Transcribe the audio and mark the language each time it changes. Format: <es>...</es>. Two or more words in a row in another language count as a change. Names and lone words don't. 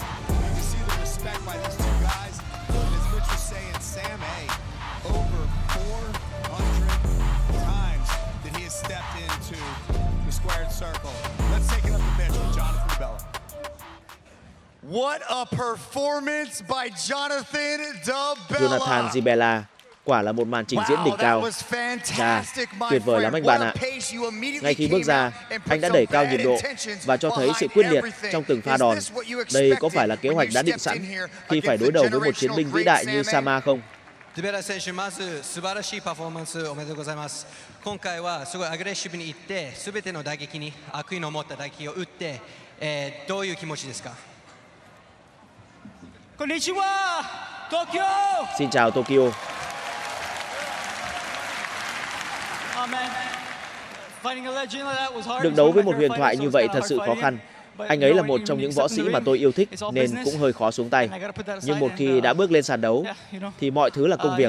<en>You can see the respect by these 2 guys. And as Mitch was saying, Sam-A, over 400 times that he has stepped into the squared circle. Let's take it up to Mitch with Jonathan DeBella. What a performance by Jonathan DeBella.</en> <vi>Jonathan DeBella, quả là một màn trình diễn đỉnh cao. Chà, tuyệt vời lắm anh bạn ạ. Ngay khi bước ra, anh đã đẩy cao nhịp độ và cho thấy sự quyết liệt trong từng pha đòn. Đây có phải là kế hoạch đã định sẵn khi phải đối đầu với một chiến binh vĩ đại như Sam-A không?</vi> <ja>デベラ選手、まず素晴らしいパフォーマンスおめでとうございます。今回はすごいアグレッシブにいって、すべての打撃に悪意の持った打撃を打って、どういう気持ちですか？こんにちは、Tokyo.</ja> <vi>Xin chào Tokyo. Được đấu với một huyền thoại như vậy thật sự khó khăn. Anh ấy là một trong những võ sĩ mà tôi yêu thích nên cũng hơi khó xuống tay. Nhưng một khi đã bước lên sàn đấu thì mọi thứ là công việc.</vi>